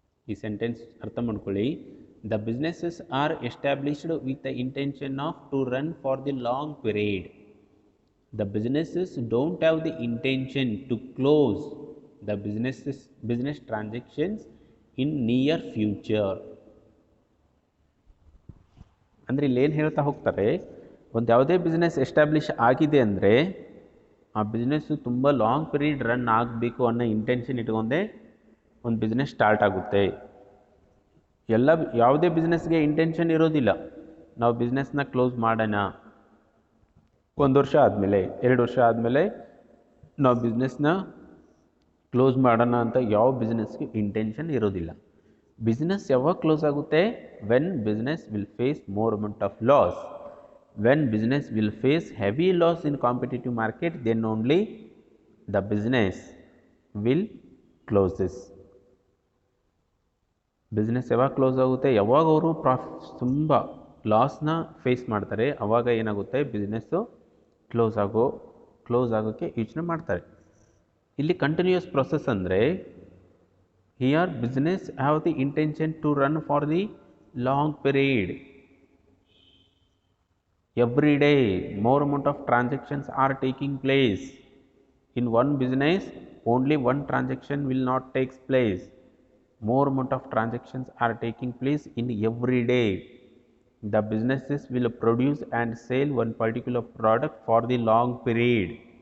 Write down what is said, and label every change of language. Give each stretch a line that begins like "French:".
Kannada: ಈ ಸೆಂಟೆನ್ಸ್ ಅರ್ಥ ಮಾಡ್ಕೊಳ್ಳಿ.
English: The businesses are established with the intention of to run for the long period. The businesses don't have the intention to close the business transactions in near future.
Kannada: ಅಂದರೆ ಇಲ್ಲಿ ಏನು ಹೇಳ್ತಾ ಹೋಗ್ತಾರೆ, ಒಂದು ಯಾವುದೇ ಬಿಸ್ನೆಸ್ ಎಸ್ಟಾಬ್ಲಿಷ್ ಆಗಿದೆ ಅಂದರೆ ಆ ಬಿಸ್ನೆಸ್ಸು ತುಂಬ ಲಾಂಗ್ ಪೀರಿಯಡ್ ರನ್ ಆಗಬೇಕು ಅನ್ನೋ ಇಂಟೆನ್ಷನ್ ಇಟ್ಕೊಂಡೆ ಒಂದು ಬಿಸ್ನೆಸ್ ಸ್ಟಾರ್ಟ್ ಆಗುತ್ತೆ. ಯಾವುದೇ ಬಿಸ್ನೆಸ್ಗೆ ಇಂಟೆನ್ಷನ್ ಇರೋದಿಲ್ಲ ನಾವು ಬಿಸ್ನೆಸ್ನ ಕ್ಲೋಸ್ ಮಾಡೋಣ, 1 ವರ್ಷ ಆದಮೇಲೆ 2 ವರ್ಷ ಆದಮೇಲೆ ನಾವು ಬಿಸ್ನೆಸ್ನ ಕ್ಲೋಸ್ ಮಾಡೋಣ ಅಂತ ಯಾವ ಬಿಸ್ನೆಸ್ಗೆ ಇಂಟೆನ್ಷನ್ ಇರೋದಿಲ್ಲ. ಬಿಸ್ನೆಸ್ ಯಾವಾಗ ಕ್ಲೋಸ್ ಆಗುತ್ತೆ?
English: When business will face more amount of loss. When business will face heavy loss in competitive market, then only the business will closes.
Kannada: Business ಯಾವಾಗ ಕ್ಲೋಸ್ ಆಗುತ್ತೆ? ಯಾವಾಗ ಅವರು ತುಂಬ ಲಾಸ್ನ ಫೇಸ್ ಮಾಡ್ತಾರೆ ಆವಾಗ ಏನಾಗುತ್ತೆ, ಬಿಸ್ನೆಸ್ಸು ಕ್ಲೋಸ್ ಆಗೋಕ್ಕೆ ಯೋಚನೆ ಮಾಡ್ತಾರೆ.
English: ಇಲ್ಲಿ continuous process ಅಂದರೆ here business have the intention to run for the long period. Every day more amount of transactions are taking place in one business. Only one transaction will not take place. More amount of transactions are taking place in every day. The businesses will produce and sell one particular product for the long period.